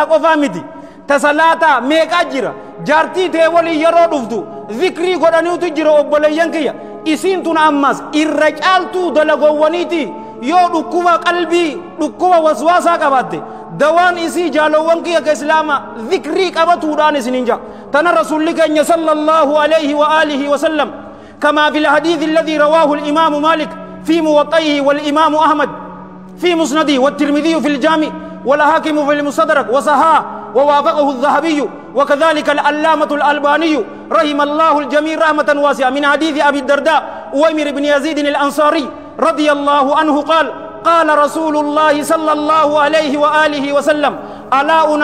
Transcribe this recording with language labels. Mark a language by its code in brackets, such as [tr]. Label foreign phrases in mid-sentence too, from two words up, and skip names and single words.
[om] qofaa miti tasalaataa meeqaa jira jaartii tee walii yeroo dhuftu dhikrii godhaniitu jira obboleeyyan kiyya isiin tun ammas irra caaltuu dalagoowwaniiti yoo dhukkuba qalbii dhukkuba waswaasaa qabaatte dawaan isii jaalowwan kiyya ka islaama dhikrii qabatuudhaan isinin jaa tana rasulli keenya [ar] صلى الله عليه وآله وسلم كما في الحديث الذي رواه الإمام مالك في موطئه والإمام أحمد في مسنده والترمذي في الجامع والحاكم في المستدرك وصححه ووافقه الذهبي وكذلك العلامة الألباني رحم الله الجميع رحمة واسعة من حديث أبي الدرداء أويمر بن يزيد الأنصاري رضي الله عنه قال قال رسول الله صلى الله عليه وآله وسلم ألا